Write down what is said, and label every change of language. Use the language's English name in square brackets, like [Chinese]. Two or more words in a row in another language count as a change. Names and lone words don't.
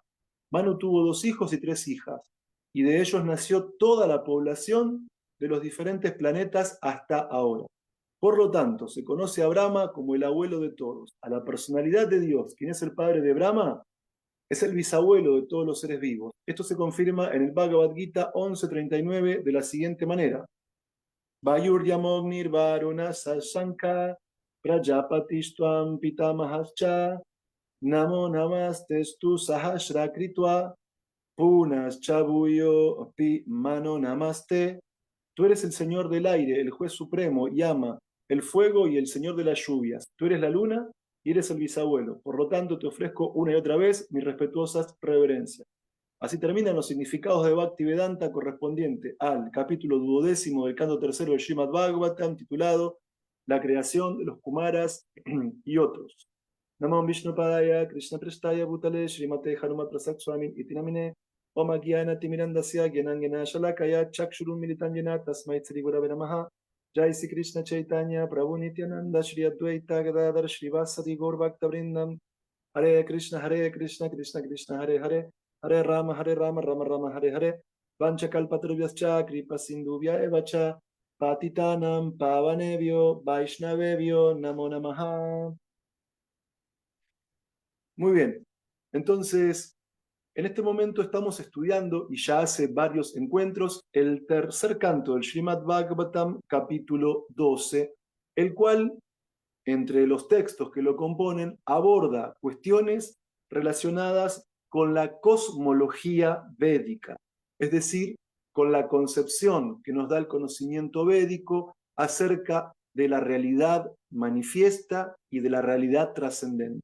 [Spanish] Manu tuvo 2 hijos y 3 hijas, y de ellos nació toda la población de los diferentes planetas hasta ahora. Por lo tanto, se conoce a Brahma como el abuelo de todos. A la personalidad de Dios, quien es el padre de Brahma, es el bisabuelo de todos los seres vivos. Esto se confirma en el Bhagavad Gita 11.39 de la siguiente manera. [Sanskrit] वायुर् यमोग्निर् वरुण शशाङ्क प्रजापतिस्त्वं पितामहश्च नमो नमस्तेस्तु सहस्र कृत्वा पुनश् चभूयो पि नमो नमस्ते. [Spanish] Tú eres el Señor del aire, el juez supremo, Yama, el fuego y el Señor de las lluvias. Tú eres la luna y eres el bisabuelo. Por lo tanto, te ofrezco una y otra vez mis respetuosas reverencias. Así terminan los significados de Bhaktivedanta correspondiente al capítulo 12 del canto tercero del Srimad Bhagavatam, titulado La creación de los Kumaras y otros. [Sanskrit] नमः विष्णुपादाय, कृष्ण प्रेष्ठाय भूतले, श्रीमते हनुमत् प्रसाद स्वामिन् इतिनामिने, ॐ अज्ञान तिमिरान्धस्य ज्ञानाञ्जन शलाकया, चक्षुरुन् मीलितं येन, तस्मै श्री गुरवे नमः, जय श्री कृष्ण चैतन्य, प्रभु नित्यानन्द, श्री अद्वैत गदाधर, श्री वासादि गौर भक्त वृन्दं, हरे कृष्ण, कृष्ण कृष्ण, हरे हरे, हरे राम, राम राम, हरे हरे, वाञ्छाकल्पतरुभ्यश्च, कृपा सिन्धुभ्य एवच, पतितानां, पावनेभ्यो, वैष्णवेभ्यो, नमो नमः. [Spanish] Muy bien, entonces, en este momento estamos estudiando, y ya hace varios encuentros, el tercer canto del Srimad Bhagavatam, capítulo 12, el cual, entre los textos que lo componen, aborda cuestiones relacionadas con la cosmología védica, es decir, con la concepción que nos da el conocimiento védico acerca de la realidad manifiesta y de la realidad trascendente.